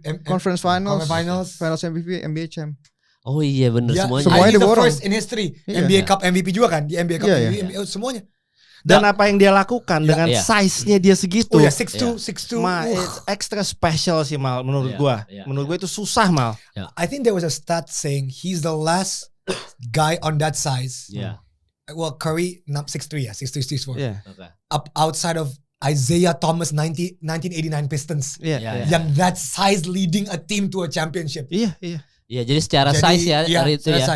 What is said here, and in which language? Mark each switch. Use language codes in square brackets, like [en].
[en] Conference Finals MVP, NBA Champ. [id] Oh iya benar, semuanya diborong. [en] First in history. NBA Cup MVP [id] juga kan, [en] di NBA Cup MVP, [id] semuanya. Dan apa yang dia lakukan dengan size-nya dia segitu. Oh ya 6'2". [en] It's extra special [id] sih Mal menurut gua. Menurut gua itu susah Mal. [en] I think there was a stat saying he's the last guy on that size. Well, Curry 6'3" ya, 6'3", 6'4". Up outside of Isaiah Thomas 1989 Pistons. [id] Yang [en] that size leading a team to a championship. [id] Iya. Iya, jadi secara size ya itu ya.